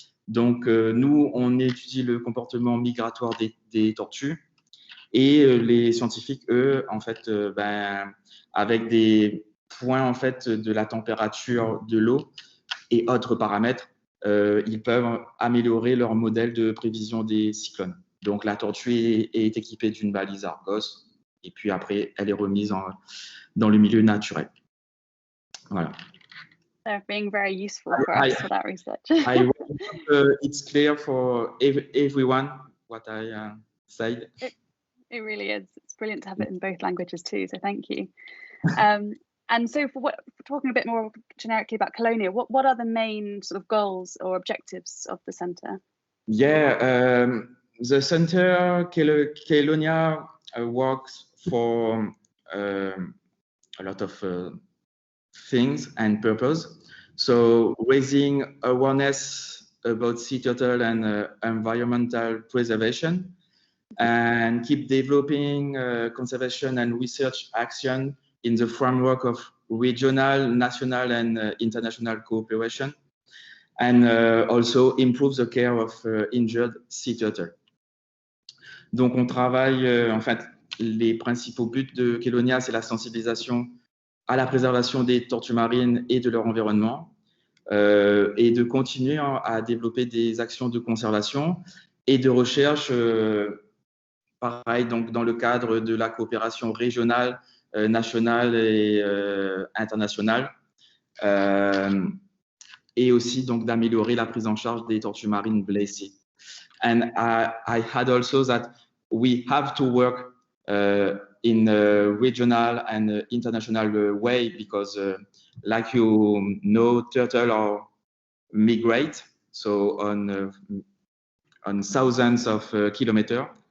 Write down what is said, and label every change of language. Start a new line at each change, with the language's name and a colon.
French: Donc, nous, on étudie le comportement migratoire des tortues, et les scientifiques, eux, en fait, avec des points en fait de la température de l'eau et autres paramètres, ils peuvent améliorer leur modèle de prévision des cyclones. Donc, la tortue est équipée d'une balise Argos, et puis après, elle est remise dans le milieu naturel. Voilà.
English: They're being very useful for us for that research. I hope it's clear for everyone what I said. It really is. It's brilliant to have it in both languages too, so thank you. And so for talking a bit more generically about Kelonia, what are the main sort of goals or objectives of the centre? Yeah, the centre Kelonia works for a lot of things and purpose. So raising awareness about sea turtle and environmental preservation, and keep developing conservation and research action in the framework of regional, national, and international cooperation, and also improve the care of injured sea turtle. Donc, on travaille, en fait, les principaux buts de Kelonia, c'est la sensibilisation à la préservation des tortues marines et de leur environnement, et de continuer à développer des actions de conservation et de recherche, pareil, donc dans le cadre de la coopération régionale, nationale et internationale, et aussi donc d'améliorer la prise en charge des tortues marines blessées. And I had also that we have to work in a regional and international way, because like you know, turtle are migrate, so on thousands of kilometers.